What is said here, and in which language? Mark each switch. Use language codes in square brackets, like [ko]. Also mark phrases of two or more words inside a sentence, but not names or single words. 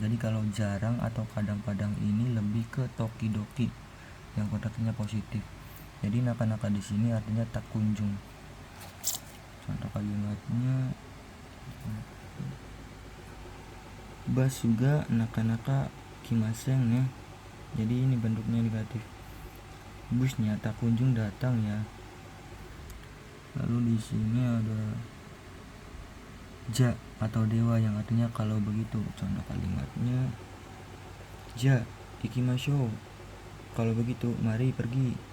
[id] Jadi kalau jarang atau kadang-kadang ini lebih ke tokidoki yang konteksnya positif. Jadi naka-naka di sini artinya tak kunjung. Contoh kalimatnya bas juga [ja] なかなか来ません [id] ya, jadi ini bentuknya negatif, busnya tak kunjung datang ya. Lalu di sini ada ja atau dewa yang artinya kalau begitu. Contoh kalimatnya [ja] じゃ行きましょう, [id] kalau begitu mari pergi.